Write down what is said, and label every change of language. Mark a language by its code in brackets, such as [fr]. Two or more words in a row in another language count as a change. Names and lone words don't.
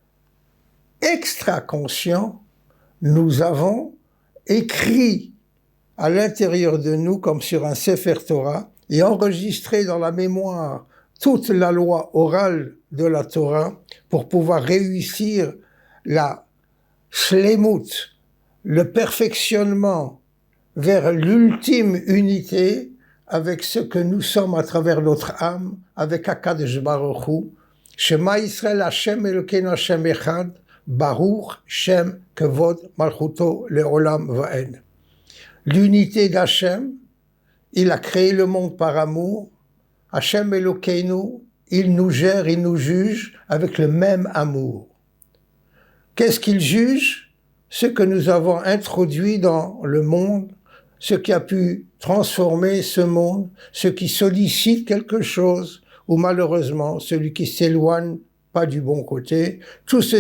[fr] extra-conscient, nous avons écrit à l'intérieur de nous, comme sur un Sefer Torah, et enregistré dans la mémoire toute la loi orale de la Torah pour pouvoir réussir la shlemut, le perfectionnement vers l'ultime unité avec ce que nous sommes à travers notre âme, avec [he] הקדוש ברוך הוא. שמע ישראל, השם אלוקינו, השם אחד, ברוך שם כבוד מלכותו לעולם ועד. [fr] L'unité d'Hachem, il a créé le monde par amour. [he] השם אלוקינו, [fr] il nous gère, il nous juge avec le même amour. Qu'est-ce qu'il juge? Ce que nous avons introduit dans le monde, ce qui a pu transformer ce monde, ce qui sollicite quelque chose, ou malheureusement celui qui s'éloigne pas du bon côté.